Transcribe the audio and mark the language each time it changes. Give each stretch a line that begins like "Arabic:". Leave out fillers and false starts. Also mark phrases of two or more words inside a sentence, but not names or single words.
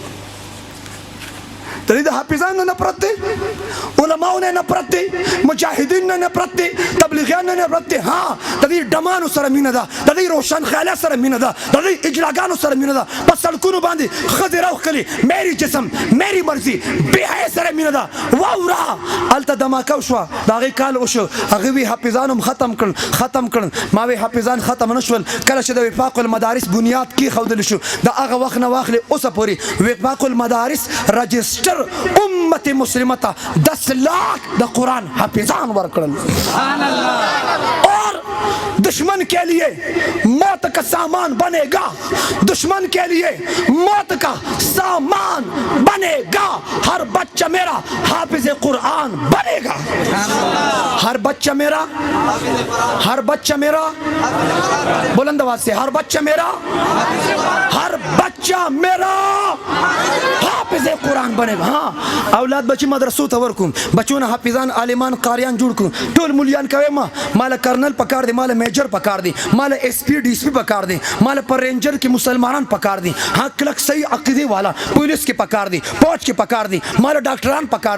Pashto: د دې د حافظانو نه نفرت دی علماو نه نفرت دی مجاهدین نه نفرت دی تبلیغیان نه نفرت دی ها د دې ډمانو سره مینه ده د دې روشن خیاله سره مینه ده د دې اجلاګانو سره مینه ده په سړکونو باندې ښځې راوښکلي
Urdu: میری جسم میری مرضي
Pashto: بې حیا سره مینه ده واوره هلته دماکه وشوه د هغې کال وشو هغې وی حافظان هم ختم کړل ما وی حافظان ختم نه شول کله چې د وفاق المدارس بنیاد کېښودل شو د هغه وخت نه واخلې اوسه پورې وفاق المدارس رجسټر امت مسلمہ تا 10 लाख د قرآن حافظان ورکړل
Urdu: اور دشمن کے لیے موت کا سامان بنے گا دشمن کے لیے موت کا سامان بنے گا ہر بچہ میرا حافظ قرآن بنے گا ہر بچہ میرا بلند آواز سے ہر بچہ میرا حافظ قرآن بنے گا
Pashto: ہاں اولاد بچی مدرسو ته ورکوم بچونه حافظان عالمان قاریان جوړ کړو ټول مولیان کوي مال کرنل پکار دی مال میجر پکار دی مال ایس پی ڈی سی پکار دی مال پر رینجر کې مسلمانان پکار دی ها کلک صحیح عقیده والا پولیس کې پکار دی فوج کې پکار دی مال ډاکټران پکار